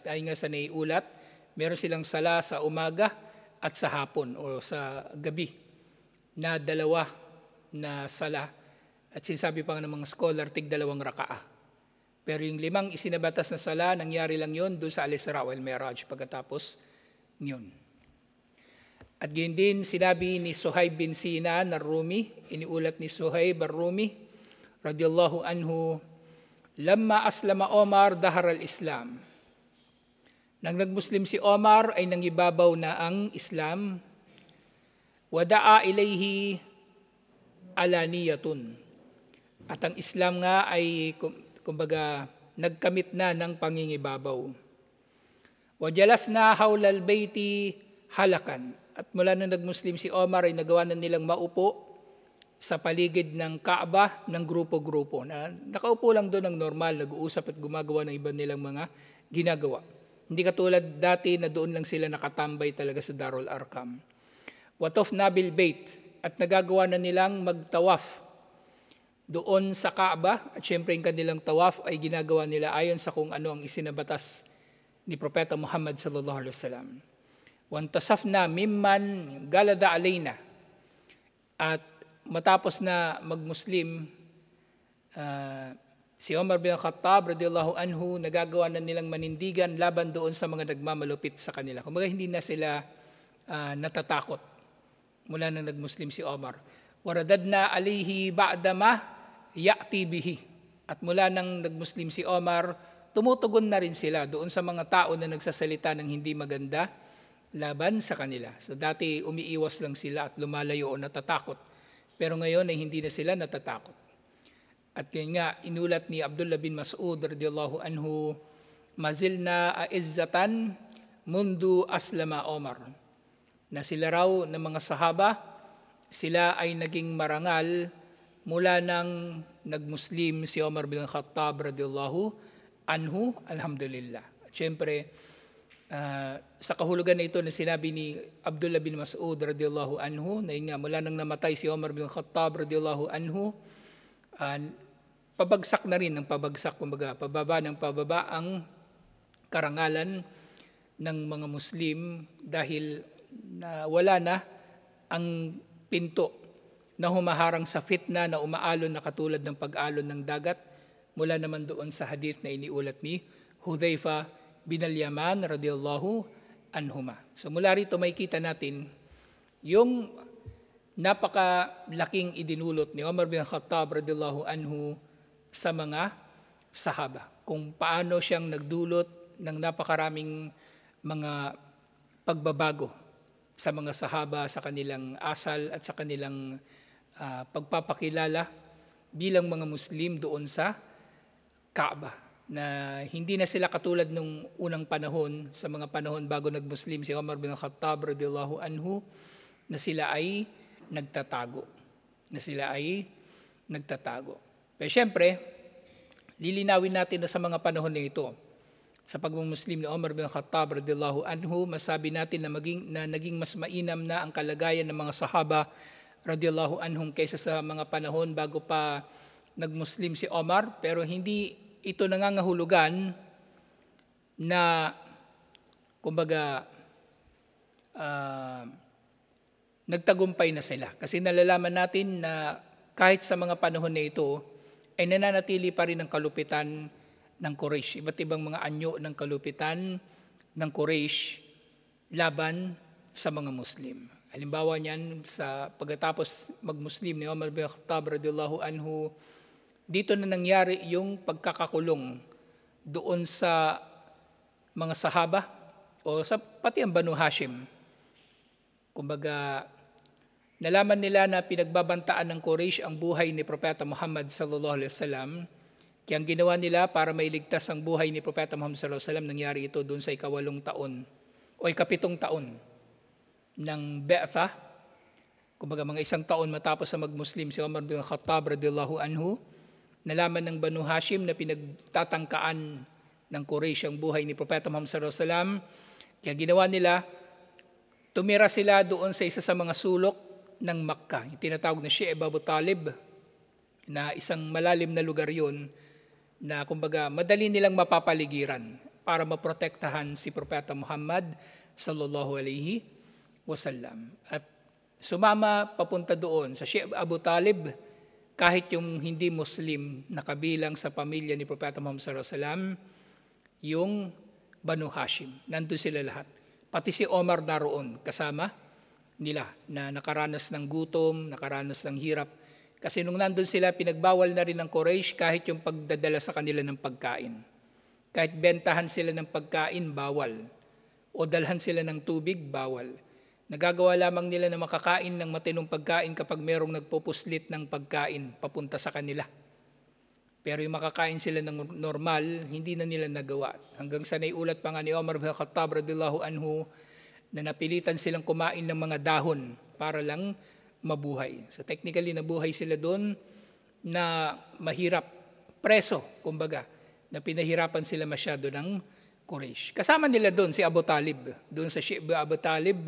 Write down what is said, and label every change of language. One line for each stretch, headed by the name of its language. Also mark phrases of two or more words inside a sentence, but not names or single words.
Filipino: Ay nga sa naiulat, meron silang sala sa umaga at sa hapon o sa gabi na 2 na sala. At sinasabi pa ng mga scholar, tig 2 rakaah. Pero yung 5 isinabatas na sala, nangyari lang yon doon sa Al-Isra wal Mi'raj pagkatapos yun. At yun din sinabi ni Suhaib bin Sinan ar-Rumi, iniulat ni Suhaib ar-Rumi
Arabic: رضي الله عنه, لما أسلم عمر ظهر الإسلام.
Filipino: Nang nag-Muslim si Omar ay nangibabaw na ang Islam,
Arabic: ودعي إليه علانية.
Filipino: At ang Islam nga ay kumbaga nagkamit na ng pangingibabaw.
Arabic: وجلسنا حول البيت حلقا.
Filipino: At mula nang nag-Muslim si Omar ay nagawa na nilang maupo sa paligid ng Kaaba ng grupo-grupo na nakaupo lang doon ng normal, nag-uusap at gumagawa ng iba nilang mga ginagawa. Hindi katulad dati na doon lang sila nakatambay talaga sa Darul Arqam.
Arabic: وطفنا بالبيت,
Filipino: at nagagawa na nilang magtawaf doon sa Kaaba, at syempre yung kanilang tawaf ay ginagawa nila ayon sa kung ano ang isinabatas ni Propeta Muhammad
Arabic: صلى الله عليه وسلم. وانتصفنا ممن غلظ علينا,
Filipino: at matapos na magmuslim, si Omar bin Khattab
Arabic: رضي الله عنه,
Filipino: nagagawa na nilang manindigan laban doon sa mga nagmamalupit sa kanila. Kumbaga hindi na sila natatakot mula nang nagmuslim si Omar.
Arabic: ورددنا عليه بعض ما يأتي به.
Filipino: At mula nang nagmuslim si Omar, tumutugon na rin sila doon sa mga tao na nagsasalita ng hindi maganda laban sa kanila. So dati umiiwas lang sila at lumalayo o natatakot. Pero ngayon ay hindi na sila natatakot. At yun nga, inulat ni Abdullah bin Mas'ud
Arabic: رضي الله عنه, ما زلنا أعزة منذ أسلم عمر.
Filipino: Na sila raw ng mga sahaba, sila ay naging marangal mula nang nagmuslim si Omar bin Khattab
Arabic: رضي الله عنه,
Filipino: alhamdulillah. At syempre, sa kahulugan na ito na sinabi ni Abdullah bin Mas'ud
Arabic: رضي الله عنه,
Filipino: na yun nga, mula nang namatay si Omar bin Khattab
Arabic: رضي الله عنه,
Filipino: pabagsak na rin ng pabagsak, kumbaga, pababa ng pababa ang karangalan ng mga Muslim dahil wala na ang pinto na humaharang sa fitna na umaalon na katulad ng pag-alon ng dagat, mula naman doon sa hadith na iniulat ni Hudhaifa bin al-Yaman
Arabic: رضي الله عنهما.
Filipino: So mula rito may kita natin yung napakalaking idinulot ni Umar bin Khattab
Arabic: رضي الله عنه
Filipino: sa mga sahaba. Kung paano siyang nagdulot ng napakaraming mga pagbabago sa mga sahaba, sa kanilang asal at sa kanilang pagpapakilala bilang mga Muslim doon sa Kaaba. Na hindi na sila katulad nung unang panahon, sa mga panahon bago nag-Muslim si Umar bin Khattab
Arabic: رضي الله عنه,
Filipino: na sila ay nagtatago. Pero syempre, lilinawin natin na sa mga panahon na ito, sa pag-Muslim ni Umar bin Khattab
Arabic: رضي الله عنه,
Filipino: masabi natin na naging mas mainam na ang kalagayan ng mga sahaba
Arabic: رضي الله عنهم
Filipino: kaysa sa mga panahon bago pa nag-Muslim si Umar, pero hindi ito nangangahulugan na kumbaga nagtagumpay na sila. Kasi nalalaman natin na kahit sa mga panahon na ito ay nananatili pa rin ang kalupitan ng Quraysh. Iba't ibang mga anyo ng kalupitan ng Quraysh laban sa mga Muslim. Halimbawa niyan, sa pagkatapos mag-Muslim ni Umar bin Khattab
Arabic: رضي الله عنه,
Filipino: dito na nangyari yung pagkakakulong doon sa mga sahaba o sa pati ang Banu Hashim. Kumbaga, nalaman nila na pinagbabantaan ng Quraysh ang buhay ni Propeta Muhammad
Arabic: صلى الله عليه وسلم.
Filipino: Kaya ang ginawa nila para mailigtas ang buhay ni Propeta Muhammad
Arabic: صلى الله عليه وسلم,
Filipino: nangyari ito doon sa ika-8 taon o ika-7 taon ng Be'tha. Kumbaga mga 1 taon matapos na mag-Muslim si Umar bin Khattab
Arabic: رضي الله عنه,
Filipino: nalaman ng Banu Hashim na pinagtatangkaan ng Quraysh ang buhay ni Propeta Muhammad
Arabic: صلى الله عليه وسلم.
Filipino: Kaya ginawa nila, tumira sila doon sa isa sa mga sulok ng Makkah, yung tinatawag na Shi'b Abu Talib, na isang malalim na lugar yun, na kumbaga madali nilang mapapaligiran para maprotektahan si Propeta Muhammad
Arabic: صلى الله عليه وسلم.
Filipino: At sumama papunta doon sa Shi'b Abu Talib kahit yung hindi Muslim na kabilang sa pamilya ni Propeta Muhammad
Arabic: صلى الله عليه وسلم,
Filipino: yung Banu Hashim. Nandun sila lahat. Pati si Omar naroon kasama nila na nakaranas ng gutom, nakaranas ng hirap. Kasi nung nandun sila, pinagbawal na rin ng Quraysh kahit yung pagdadala sa kanila ng pagkain. Kahit bentahan sila ng pagkain, bawal. O dalhan sila ng tubig, bawal. Nagagawa lamang nila na makakain ng matinong pagkain kapag merong nagpupuslit ng pagkain papunta sa kanila. Pero yung makakain sila ng normal, hindi na nila nagawa. Hanggang sa naiulat pa nga ni Umar bin Khattab
Arabic: رضي الله عنه
Filipino: na napilitan silang kumain ng mga dahon para lang mabuhay.
English: So technically
Filipino: nabuhay sila doon na mahirap, preso, kumbaga, na pinahirapan sila masyado ng Quraysh. Kasama nila doon si Abu Talib, doon sa Shi'b Abu Talib.